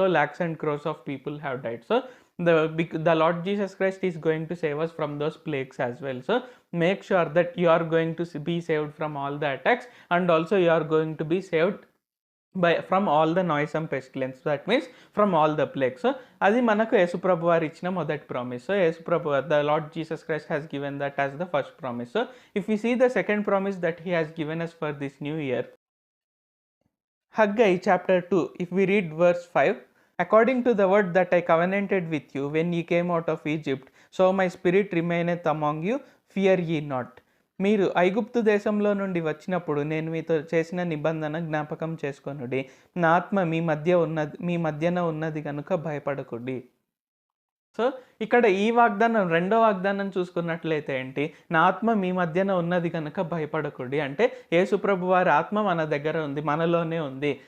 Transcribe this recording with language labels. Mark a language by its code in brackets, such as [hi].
[en] So lakhs and crores of people have died. So the Lord Jesus Christ is going to save us from those plagues as well. So make sure that you are going to be saved from all the attacks, and also you are going to be saved from all the noisome pestilence. That means from all the plagues. [te] So అది మనకు యేసుప్రభు వారు ఇచ్చిన మొదటి promise. [en] So యేసుప్రభు, the Lord Jesus Christ has given that as the first promise. So if we see the second promise that he has given us for this new year, Haggai chapter 2, if we read verse 5, according to the word that I covenanted with you when ye came out of Egypt, so my spirit remaineth among you, fear ye not. [te] మీరు ఐగుప్తు దేశంలో నుండి వచ్చినప్పుడు నేను మీతో చేసిన నిబంధన జ్ఞాపకం చేసుకొనుడి. నా ఆత్మ మీ మధ్యన ఉన్నది గనుక భయపడకుడి. సో, ఇక్కడ ఈ వాగ్దానం రెండో వాగ్దానం చూసుకున్నట్లయితే ఏంటి? నా ఆత్మ మీ మధ్యన ఉన్నది గనక భయపడకుడి. అంటే యేసుప్రభు వారి ఆత్మ మన దగ్గర ఉంది. మనలోనే ఉంది.